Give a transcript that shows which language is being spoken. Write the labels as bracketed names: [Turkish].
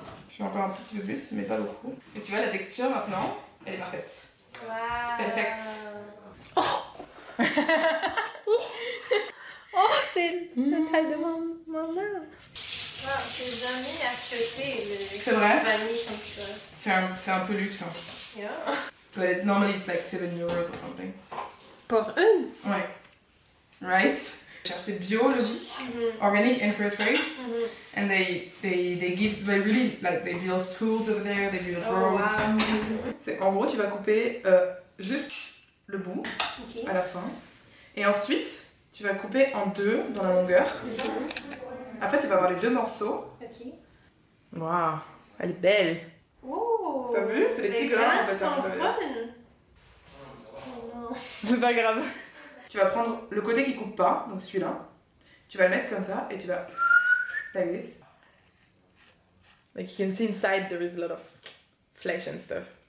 [French] Je fais encore un tout petit peu plus, mais pas beaucoup. Et tu vois, la texture maintenant, elle est parfaite. Wow. [English] Perfect. [French] Oh, c'est la taille de ma main. Wow, j'ai jamais acheté le C'est vrai? vanille comme ça. C'est un peu luxe. Hein. [English] Yeah. But normally it's like 7 euros or something. [French] Pour une? Ouais. [English] Right? [French] C'est biologique, [English] organic and fair trade. And they really like they build schools over there, they build roads. Wow. [French] C'est en gros tu vas couper juste le bout à la fin. Et ensuite tu vas couper en deux dans la longueur. Après tu vas avoir les deux morceaux. Ok. Waouh, elle est belle. Oh. T'as vu? C'est les petits grains en fait. sont hein, brunes. Oh non. C'est pas grave. Tu vas prendre le côté qui coupe pas, donc celui-là. Tu vas le mettre comme ça et tu vas [English] like this. Like you can see inside there is a lot of flesh and stuff.